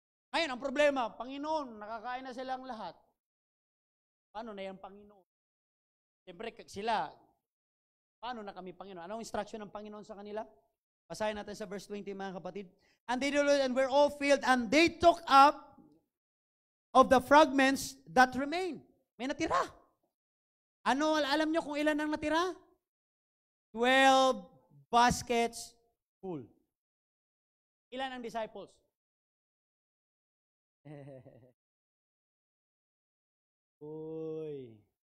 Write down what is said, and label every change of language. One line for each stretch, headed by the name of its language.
Filipino: Ngayon, ang problema, Panginoon, nakakain na silang lahat. Paano na yan, Panginoon? Siyempre, sila, Paano na kami, Panginoon? Anong instruction ng Panginoon sa kanila? Basahin natin sa verse 20, mga kapatid.
English: And they did and were all filled, and they took up of the fragments that remain.
Filipino: May natira. Ano, alam nyo kung ilan ang natira? 12
English: baskets full.
Filipino: Ilan ang disciples? Uy.